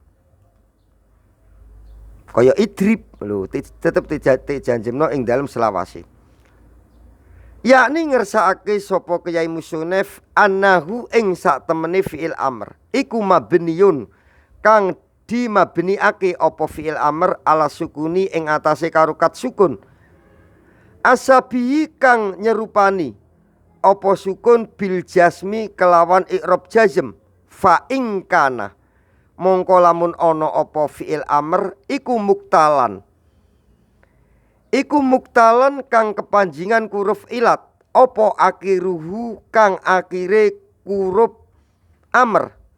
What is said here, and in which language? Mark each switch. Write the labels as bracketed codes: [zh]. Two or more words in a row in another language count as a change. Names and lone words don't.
[jv] Kaya idrib lho, tetep dijazmno ing dalem selawasi. Yakni ngersakake sapa Kyai Musonef annahu ing sak temene [ar] fi'il amr [jv] iku mabniyun kang dimabniake apa [ar] fi'il amr ala sukuni [jv] ing atase karokat sukun. Asabihi kang nyerupani apa sukun [ar] bil jasmi [jv] kelawan [ar] i'rab jazm. [jv] Fa ing kana mongko lamun ana apa [ar] fi'il amr [jv] iku muktalan. Iku muktalan kang kepanjingan huruf ilat apa akhiruhu kang akhire huruf amr.